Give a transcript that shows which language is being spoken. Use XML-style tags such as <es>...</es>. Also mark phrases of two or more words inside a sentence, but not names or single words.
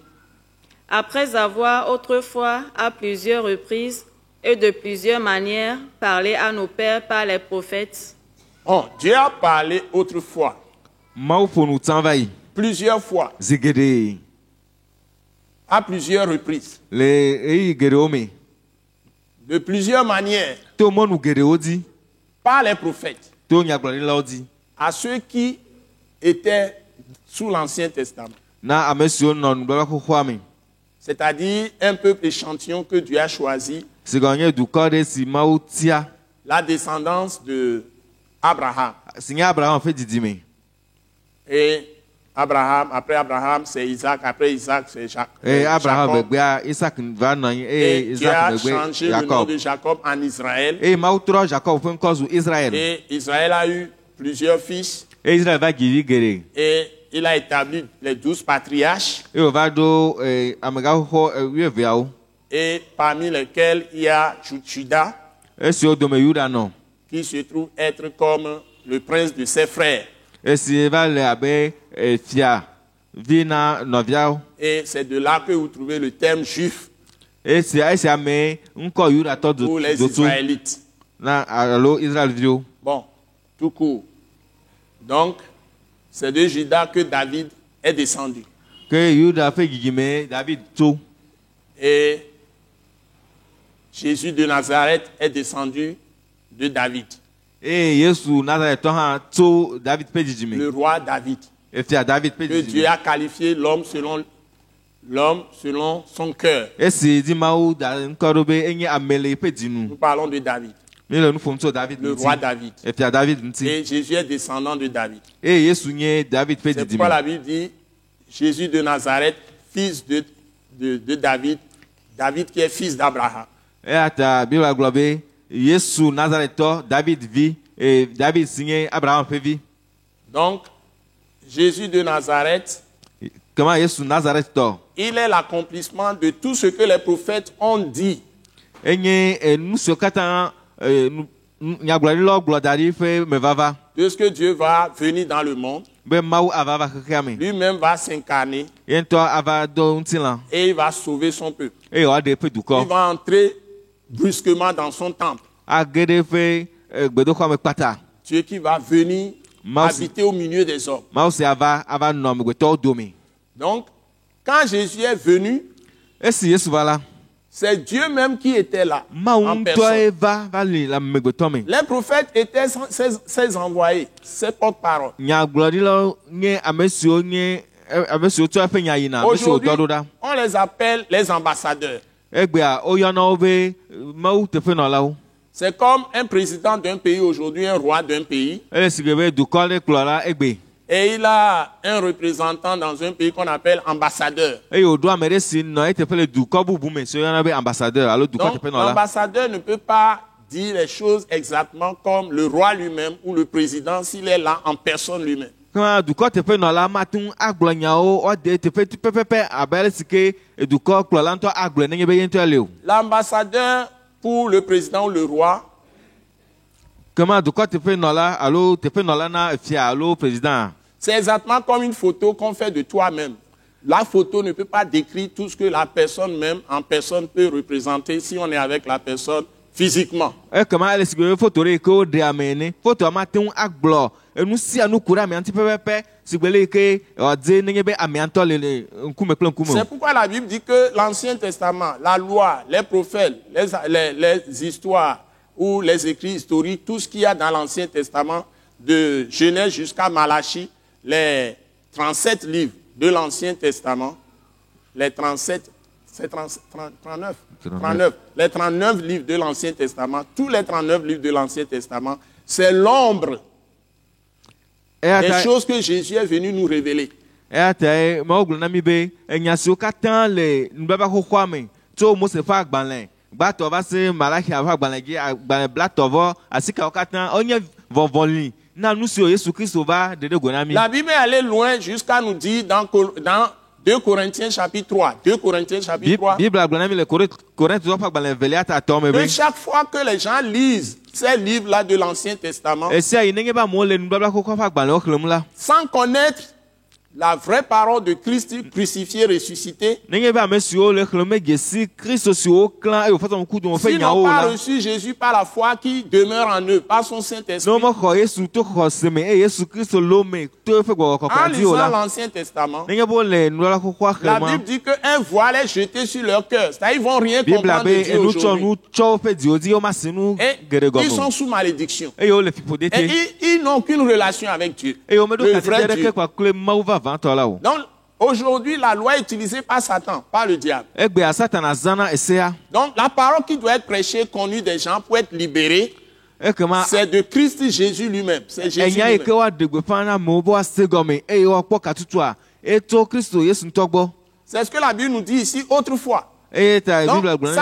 <fr>Après avoir autrefois, à plusieurs reprises, et de plusieurs manières parlé à nos pères par les prophètes. Oh, Dieu a parlé autrefois. Plusieurs fois. À plusieurs reprises. de plusieurs manières</fr> <ee>To mo nu geɖewo dzi.</ee> <fr>par les prophètes</fr> <ee>To nyagblɔɖilawo dzi.</ee> <fr>à ceux qui étaient sous l'Ancien Testament.</fr> <ee>Na ame siwo nɔ nubabla xoxoa me.</ee> <fr>C'est-à-dire un peuple échantillon que Dieu a choisi,</fr> <ee>Si gɔ nye dukɔ ɖe si Mawu tia.</ee> <fr>la descendance de Abraham.</fr> <ee>Si nye Abraham ƒe didime.</ee> <fr>Et Abraham, après Abraham, c'est Isaac, après Isaac, c'est Abraham Jacob.</fr> <ee>megbea Isaac va nɔ anyi</ee> <fr>Et</fr> <ee>eye</ee> <fr>Dieu a Isaac changé</fr> <ee>megbe</ee> <fr>le nom Jacob. de Jacob en Israël.</fr> <ee>Eye Mawu trɔ Jacob ƒe ŋkɔ zu Israël.</ee> <fr>Et Israël a eu plusieurs fils.</fr> <ee>Eye Israël va dzi vi geɖe.</ee> <fr>Et il a établi les 12 patriarches.</fr> <ee>Eye wòva ɖo amegaxoxo 12.</ee> <fr>Et parmi lesquels il y a Juda,</fr> <ee>Esiwo dome Yuda nɔ.</ee> <fr>qui se trouve être comme le prince de ses frères.</fr> <ee>Esi va le abe fia vi na nɔviawo.</ee> <fr>Et c'est de là que vous trouvez le terme juif</fr> <ee>Esia me ŋkɔ Yudatɔ</ee> <fr>pour les</fr> <ee>doto</ee> <fr>Israélites.</fr> <ee>na alo Israelviwo.</ee> <fr>Bon, tout court. Donc, c'est de Juda que David est descendu.</fr> <ee>Ke Yuda ƒe dzidzime David tso.</ee> <fr>Et Jésus de Nazareth est descendu de David,</fr> <ee>Eye Yesu Nazaretɔ hã tso David ƒe dzidzime.</ee> <fr>le roi David,</fr> <ee>Efia David ƒe</ee> <fr>que Dieu</fr> <ee>dzidzime.</ee> <fr>a qualifié l'homme selon son cœur.</fr> <ee>Esi dzi Mawu da ŋkɔ ɖo be enye ame le eƒe dzinu.</ee> <fr>Nous parlons de David,</fr> <ee>Mi le nu ƒom tso David</ee> <fr>le roi</fr> <ee>ŋuti. David. Efia David ŋuti.</ee> <fr>Et Jésus est descendant de David.</fr> <ee>Eye Yesu nye David ƒe</ee> <fr>C'est pourquoi</fr> <ee>dzidzime.</ee> <fr>la Bible dit Jésus de Nazareth, fils de David, David qui est fils d'Abraham.</fr> <ee>Eya ta Bibla gblɔ be Yesu Nazaretɔ David vi David si nye Abraham ƒe vi.</ee> <fr>Donc, Jésus de Nazareth,</fr> <ee>Kema Yesu Nazaretɔ.</ee> <fr>il est l'accomplissement de tout ce que les prophètes ont dit.</fr> <ee>Enye nu siwo katã nyagblɔɖilawo gblɔ da ɖi ƒe mevava.</ee> <fr>De ce que Dieu va venir dans le monde,</fr> <ee>Be Mawu ava va xexea me.</ee> <fr>lui-même va s'incarner</fr> <ee>Ye ŋutɔ ava do ŋutilã.</ee> <fr>et il va sauver son peuple.</fr> <ee>Eye wòaɖe eƒe</ee> <fr>Il</fr> <ee>dukɔ.</ee> <fr>va entrer brusquement dans son temple.</fr> <ee>Age ɖe eƒe gbedoxɔme kpata.</ee> <fr>Dieu qui va venir</fr> <ee>Mawu-</ee> <fr>habiter au milieu des hommes.</fr> <ee>Mawu sia ava nɔ amegbetɔwo dome.</ee> <fr>Donc, quand Jésus est venu,</fr> <ee>Esi Yesu va la.</ee> <fr>c'est Dieu même qui était là</fr> <ee>Mawu</ee> <fr>en</fr> <ee>ŋutɔe</ee> <fr>personne.</fr> <ee>va li le amegbetɔ me.</ee> <fr>Les prophètes étaient ses envoyés, ses porte-paroles.</fr> <ee>Nyagblɔɖilawo nye ame siwo tsɔ eƒe nya yina, ame siwo</ee> <fr>Aujourd'hui,</fr> <ee>dɔ ɖo ɖa.</ee> <fr>on les appelle les ambassadeurs.</fr> <ee>Egbea woyɔna wo be Mawu teƒenɔlawo.</ee> <fr>C'est comme un président d'un pays aujourd'hui, un roi d'un pays,</fr> <ee>Ele si gbe be dukɔ ɖe kplɔla egbe.</ee> <fr>et il a un représentant dans un pays qu'on appelle ambassadeur.</fr> <ee>Eye wòɖo ame ɖe si nɔ eteƒe le dukɔ bubu me si woyɔna be ambassadeur alo dukɔ</ee> <fr>Donc,</fr> <ee>teƒenɔla.</ee> <fr>l'ambassadeur ne peut pas dire les choses exactement comme le roi lui-même ou le président s'il est là en personne lui-même.</fr> <ee>Kema dukɔ teƒenɔla mate ŋu agblɔ nyawo woade teƒe pɛpɛpɛ abe ale si ke dukɔ kplɔla ŋutɔ agblɔe nenye be ye ŋutɔ le o.</ee> <fr>L'ambassadeur pour le président ou le roi,</fr> <ee>Kema dukɔ teƒenɔla alo teƒenɔla na fia alo président.</ee> <fr>c'est exactement comme une photo qu'on fait de toi-même. La photo ne peut pas décrire tout ce que la personne même en personne peut représenter si on est avec la personne physiquement.</fr> <ee>Ekema ele si gbe be foto ɖe yi ke woɖe ame ene. Fotoa mate ŋu agblɔ enu sia nu ku ɖe amea ŋuti pɛpɛpɛ si gbe le yi ke wòadze nenye be amea ŋutɔ le ŋkume kple ŋkume</ee> <fr>C'est</fr> <ee>o.</ee> <fr>pourquoi la Bible dit que l'Ancien Testament, la loi, les prophètes, les histoires ou les écrits historiques, tout ce qu'il y a dans l'Ancien Testament, de Genèse jusqu'à Malachie, les 37 livres de l'Ancien Testament, les 37, c'est 39, les 39 livres de l'Ancien Testament, tous les 39 livres de l'Ancien Testament, c'est l'ombre</fr> <ee>Eya</ee> <fr>des</fr> <ee>ta</ee> <fr>choses que Jésus est venu nous révéler.</fr> <ee>eya ta Mawu gblɔ na mi be enya siwo katã le nubaba xoxoa me tso Mose ƒe agbalẽ gbãtɔ va se Malachia ƒe agbalẽ dzi agbalẽ blatɔvɔ asikawo katã wonye vɔvɔli na nu siwo Yesu Kristo va ɖeɖe go na mi.</ee> <fr>La Bible est allée loin jusqu'à nous dire dans 2 Corinthiens chapitre 3, 2 Corinthiens chapitre 3,</fr> <ee>Bibla gblɔ na mi le Korintitɔwo ƒe agbalẽ velia ta tɔ me</ee> <fr>que</fr> <ee>be</ee> <fr>chaque fois que les gens lisent ces livres-là de l'Ancien Testament,</fr> <ee>esia yi nenye be amewo le nubabla xoxoa ƒe agbalẽwo xlẽm la</ee> <fr>sans connaître la vraie parole de Christ crucifié, ressuscité,</fr> <ee>nenye be ame siwo le xlẽme Jésus Kristo siwo klã eye wòfɔ tɔn ku do wòfɛ</ee> <fr>s'ils</fr> <ee>nyawo</ee> <fr>n'ont pas</fr> <ee>la.</ee> <fr>reçu Jésus par la foi qui demeure en eux, par son</fr> <ee>Ne</ee> <fr>Saint-Esprit,</fr> <ee>wòmexɔ Yesu to xɔse me eye Yesu Kristo lo me to eƒe gbɔgbɔ</ee> <fr>en</fr> <ee>kɔkɔe di o</ee> <fr>lisant</fr> <ee>la.</ee> <fr>l'Ancien Testament,</fr> <ee>Nenye be wole nubabla xoxoa</ee> <fr>la</fr> <ee>xlẽma.</ee> <fr>Bible dit qu'un voile est jeté sur leur cœur. C'est-à-dire qu'ils vont rien</fr> <ee>Bibla</ee> <fr>comprendre</fr> <ee>be</ee> <fr>de Dieu</fr> <ee>enu tsɔ</ee> <fr>aujourd'hui.</fr> <ee>nu tsɔ woƒe dziwo dzi woma se nu</ee> <fr>Et</fr> <ee>geɖe</ee> <fr>ils sont</fr> <ee>gɔme.</ee> <fr>sous malédiction.</fr> <ee>Eye wole fiƒode</ee> <fr>Et</fr> <ee>te.</ee> <fr>ils n'ont aucune relation avec Dieu.</fr> <ee>Eye womeɖo</ee> <fr>Le</fr> <ee>katite</ee> <fr>vrai</fr> <ee>ɖeke</ee> <fr>Dieu.</fr> <ee>kpakple Mawu vavãtɔ la o.</ee> <fr>Donc, aujourd'hui, la loi est utilisée par Satan, par le diable.</fr> <ee>Egbea Satana zãna esea.</ee> <fr>Donc, la parole qui doit être prêchée, connue des gens pour être libérés,</fr> <ee>Ekema</ee> <fr>c'est de Christ Jésus lui-même. C'est Jésus</fr> <ee>enya yi ke</ee> <fr>lui-même.</fr> <ee>woaɖe gbeƒã na amewo be woase gɔme eye woakpɔ katutua eto Kristo Yesu ŋutɔ gbɔ.</ee> <fr>C'est ce que la Bible nous dit ici autrefois.</fr> <ee>Eye ta</ee> <fr>Donc,</fr> <ee>Bibla gblɔ</ee>